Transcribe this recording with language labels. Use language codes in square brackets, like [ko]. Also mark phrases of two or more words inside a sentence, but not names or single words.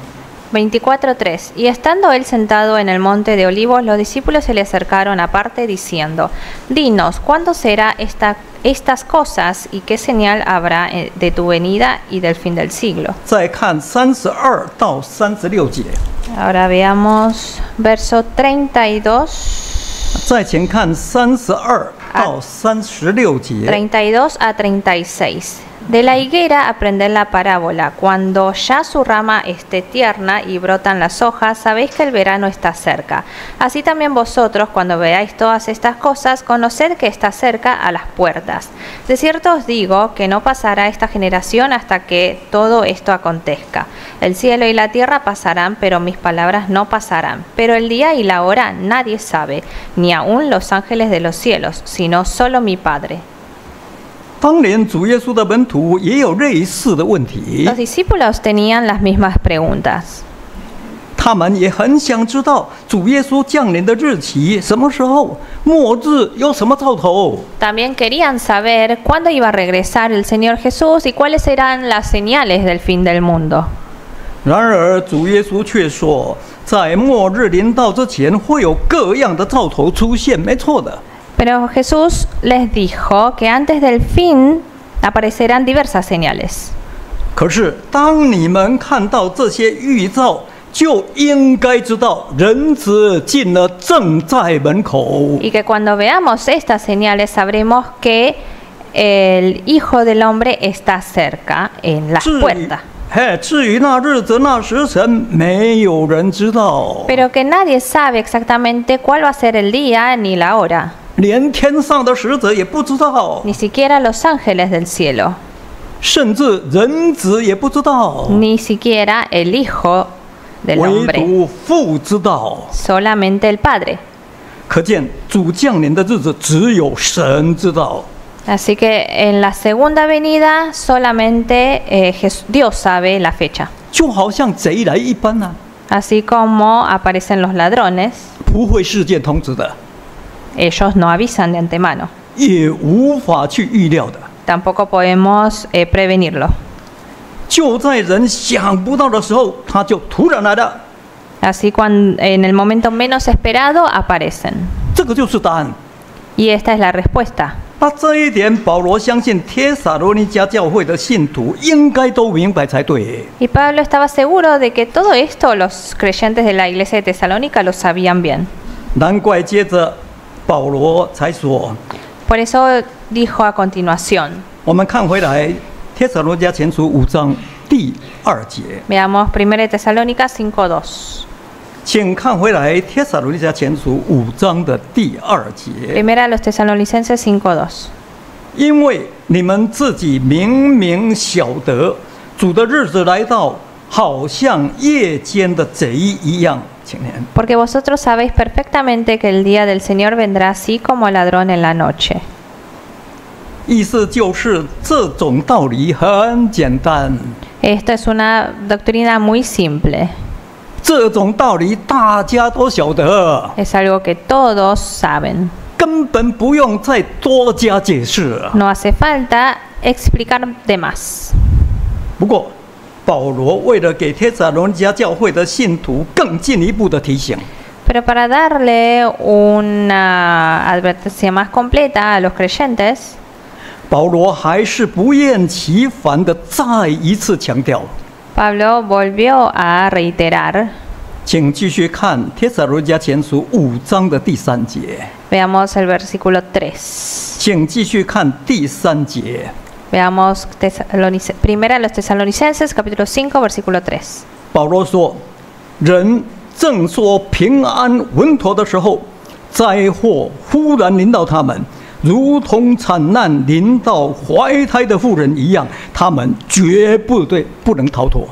[es] 24:3. Y estando él sentado en el monte de Olivos, los discípulos se le acercaron aparte diciendo: Dinos, ¿cuándo será estas cosas y qué señal habrá de tu venida y del fin del siglo? [zh] 再看32到36节。 [es] Ahora veamos verso 32. [zh] 再请看32到36节。 [es] 32 a 36. De la higuera aprended la parábola. Cuando ya su rama esté tierna y brotan las hojas, sabéis que el verano está cerca. Así también vosotros, cuando veáis todas estas cosas, conoced que está cerca a las puertas. De cierto os digo que no pasará esta generación hasta que todo esto acontezca. El cielo y la tierra pasarán, pero mis palabras no pasarán. Pero el día y la hora nadie sabe, ni aun los ángeles de los cielos, sino solo mi Padre. [zh] 当年主耶稣的门徒也有类似的问题， [es] Los discípulos tenían las mismas preguntas. [zh] 他们也很想知道主耶稣降临的日期什么时候，末日有什么兆头。 [es] También querían saber cuándo iba a regresar el Señor Jesús y cuáles eran las señales del fin del mundo. [zh] 然而主耶稣却说，在末日临到之前，会有各样的兆头出现，没错的。 [es] Pero Jesús les dijo que antes del fin aparecerán diversas señales. [zh] 可是当你们看到这些预兆，就应该知道人子近了，正在门口。 [es] Y que cuando veamos estas señales sabremos que el Hijo del Hombre está cerca en las puertas. [zh] 至于那日子那时辰，没有人知道， [es] Pero que nadie sabe exactamente cuál va a ser el día ni la hora. [zh] 连天上的使者也不知道， [es] Ni siquiera los ángeles del cielo, [zh] 甚至人子也不知道， [es] ni siquiera el Hijo del [zh] 唯 [es] Hombre, [zh] 独父知道。 [es] solamente el Padre. [zh] 可见主降临的日子只有神知道。 [es] Así que en la segunda venida solamente Dios sabe la fecha. [zh] 就好像贼来一般啊， [es] Así como aparecen los ladrones, [zh] 不会事件通知的， [es] ellos no avisan de antemano. [zh] 也无法去预料的。 [es] Tampoco podemos prevenirlo. [zh] 就在人想不到的时候，他就突然来了。 [es] Así cuando en el momento menos esperado aparecen. [zh] 这个就是答案。 [es] Y esta es la respuesta. [zh] 那这一点，保罗相信帖撒罗尼迦教会的信徒应该都明白才对。 [es] Y Pablo estaba seguro de que todo esto los creyentes de la iglesia de Tesalónica lo sabían bien. [zh] 难怪接着保罗才说， [es] Por eso dijo a continuación. [zh] 我们看回来，帖撒罗尼迦前书5章第2节， [es] Veamos 1 de Tesalónica 5:2. [zh] 请看回来帖撒罗尼迦前书5章的第2节。 [es] 1 a los Tesalonicenses 5:2. [zh] 因为你们自己明明晓得，主的日子来到，好像夜间的贼一样。请念。 [es] Porque vosotros sabéis perfectamente que el día del Señor vendrá así como ladrón en la noche. [zh] 意思就是这种道理很简单， [es] Esto es una doctrina muy simple. [zh] 这种道理大家都晓得， [es] Es algo que todos saben. [zh] 根本不用再多加解释。 [es] No hace falta explicar de más. [zh] 不过，保罗为了给帖撒罗尼迦教会的信徒更进一步的提醒， [es] Pero para darle una advertencia más completa a los creyentes, [zh] 保罗还是不厌其烦的再一次强调。 [es] Pablo volvió a reiterar. [zh] 请继续看帖撒罗尼迦前书5章的第3节。 [es] Veamos el versículo 3. [zh] 请继续看第3节。 [es] Veamos 1 a los Tesalonicenses, capítulo 5, versículo 3. [zh] 保罗说：“人正说平安稳妥的时候，灾祸忽然临到他们，如同惨难临到怀胎的妇人一样，他们绝不能逃脱。”